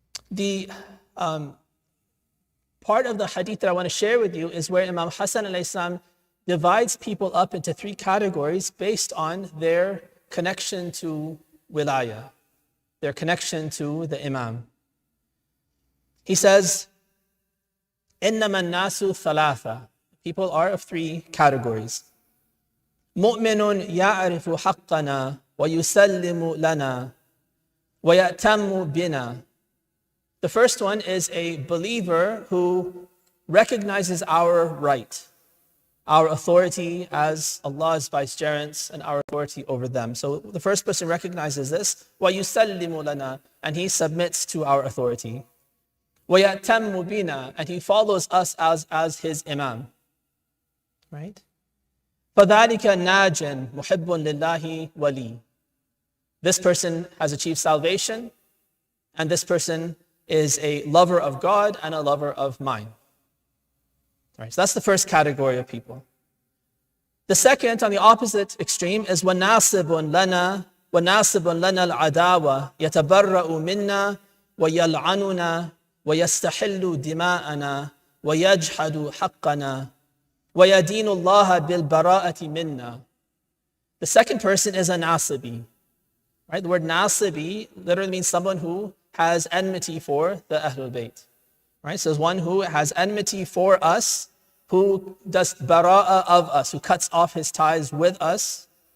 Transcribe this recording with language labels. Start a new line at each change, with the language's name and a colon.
English: The part of the hadith that I want to share with you is where Imam Hassan alayhi salam divides people up into 3 categories based on their connection to wilayah, their connection to the Imam. He says,
Arabic: إِنَّمَا النَّاسُ ثَلَاثَةً.
English: People are of 3 categories.
Arabic: مُؤْمِنٌ يَعْرِفُ حَقَّنَا وَيُسَلِّمُ لَنَا وَيَأْتَمُّ بِنَا.
English: The first one is a believer who recognizes our right, our authority as Allah's vicegerents and our authority over them. So the first person recognizes this,
Arabic: وَيُسَلِّمُ لَنَا,
English: and he submits to our authority.
Arabic: وَيَأْتَمُّ بِنَا,
English: and he follows us as his imam. Right?
Arabic: فَذَلِكَ نَاجٍ مُحِبٌّ لِلَّهِ وَلِي.
English: This person has achieved salvation, and this person is a lover of God and a lover of mine. Right, so that's the first category of people. The second, on the opposite extreme, is
Arabic: وَنَاصِبٌ لَنَا الْعَدَاوَةِ يَتَبَرَّأُ مِنَّا وَيَلْعَنُنَا ويستحل دماءنا ويجحد حقنا ويدين الله بالبراءة منا.
English: The second person is a nasibi. Right? The word nasibi literally means someone who has enmity for the Ahlul Bayt. Right? So it's one who has enmity for us, who does bara'ah of us, who cuts off his ties with us.